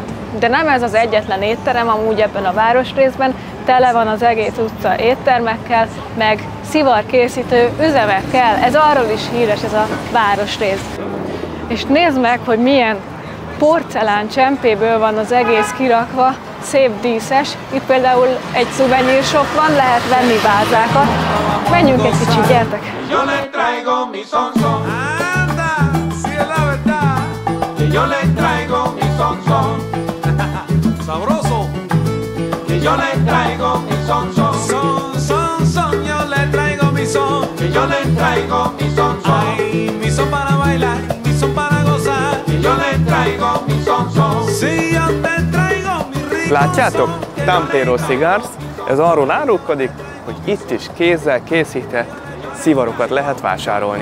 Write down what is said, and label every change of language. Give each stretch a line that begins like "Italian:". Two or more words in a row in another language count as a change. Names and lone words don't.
Hungarian: De nem ez az egyetlen étterem, amúgy ebben a városrészben, tele van az egész utca éttermekkel, meg szivarkészítő üzemekkel, ez arról is híres ez a városrész. És nézd meg, hogy milyen porcelán csempéből van az egész kirakva, szép díszes. Itt például egy szuvenyír shop van, lehet venni vázákat. Menjünk egy kicsit, gyertek!
Spanish: Yo le traigo mi son son. Anda, si es la verdad. Que yo le traigo mi son son. Sabroso. Que yo le traigo mi son son. Son, son, son. Yo le traigo mi son. Que yo le traigo mi son son. Ay, mi son para bailar, mi son para gozar. Que yo le traigo mi son son. Si yo te traigo mi rico.
Hungarian: Látjátok? Tampero Cigars. Ez arról árulkodik, hogy itt is kézzel készített szivarokat lehet vásárolni.